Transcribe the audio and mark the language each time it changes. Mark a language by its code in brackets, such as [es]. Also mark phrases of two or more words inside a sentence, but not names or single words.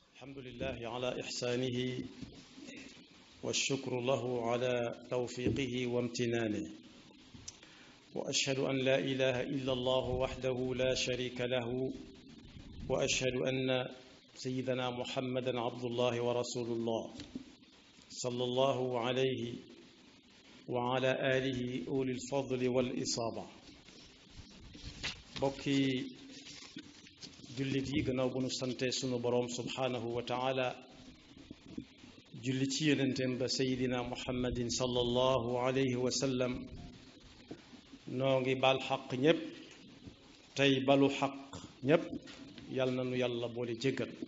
[ar] الحمد لله على إحسانه والشكر له على توفيقه وامتنانه وأشهد أن لا إله إلا الله وحده لا شريك له وأشهد أن سيدنا محمدا عبد الله ورسول الله صلى الله عليه وعلى آله أولي الفضل والإصابة [wo] بكي jullit yi gannaaw bu nu sante sunu boroom [ar] سبحانه وتعالى [wo] julli ci yonenteem ba [ar] سيدنا محمد صلى الله عليه وسلم [wo] noo ngi baal xaq ñépp tey balu xaq ñépp yal na nu yàlla boole jéggal